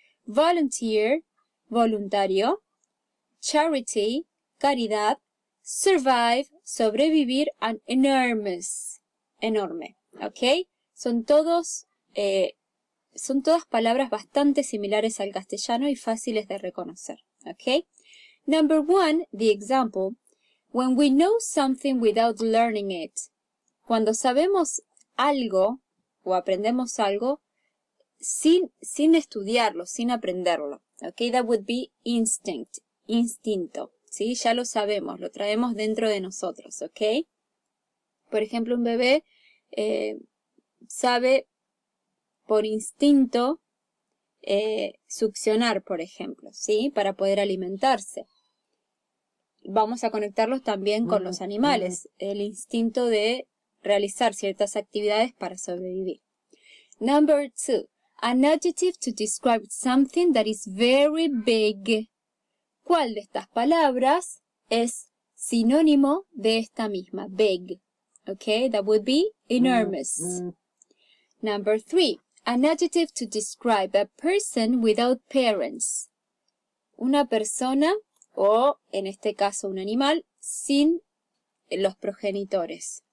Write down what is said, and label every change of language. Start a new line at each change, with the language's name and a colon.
English: Volunteer, voluntario. Charity, caridad. Survive, sobrevivir. And enormous, enorme, ¿ok?
Spanish: Son todas palabras bastante similares al castellano y fáciles de reconocer, ¿ok?
English: Number 1, the example. When we know something without learning it.
Spanish: Cuando sabemos algo o aprendemos algo sin estudiarlo, sin aprenderlo.
English: Okay, that would be instinct, instinto.
Spanish: ¿Sí? Ya lo sabemos, lo traemos dentro de nosotros, ¿ok? Por ejemplo, un bebé sabe por instinto succionar, por ejemplo, ¿sí? Para poder alimentarse. Vamos a conectarlos también con los animales, el instinto de realizar ciertas actividades para sobrevivir.
English: Number 2, an adjective to describe something that is very big.
Spanish: ¿Cuál de estas palabras es sinónimo de esta misma?
English: Big. Okay, that would be enormous. Number 3, an adjective to describe a person without parents.
Spanish: Una persona, o en este caso un animal, sin los progenitores.